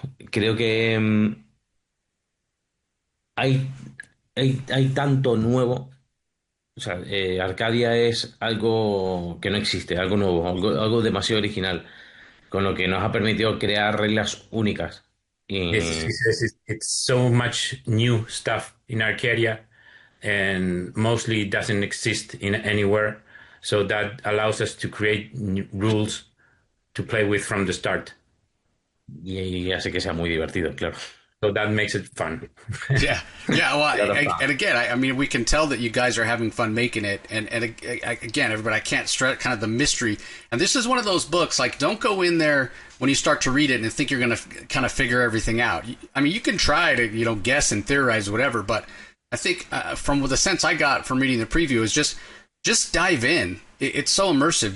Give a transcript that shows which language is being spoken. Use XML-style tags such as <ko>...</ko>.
<es>Creo que hay tanto nuevo. O sea, Arcadia es algo que no existe, algo nuevo, algo demasiado original, con lo que nos ha permitido crear reglas únicas. Y</es> <en>It's so much new stuff in Arcadia, and mostly doesn't exist in anywhere. So that allows us to create rules to play with from the start.</en> <es>y hace que sea muy divertido, claro.</es> <en>So that makes it fun. Yeah. Well, and again, I mean, we can tell that you guys are having fun making it. And again, everybody, I can't stress kind of the mystery. And this is one of those books, like, don't go in there when you start to read it and think you're going to kind of figure everything out. I mean, you can try to, guess and theorize, whatever. But I think from the sense I got from reading the preview is just dive in. It's so immersive.</en>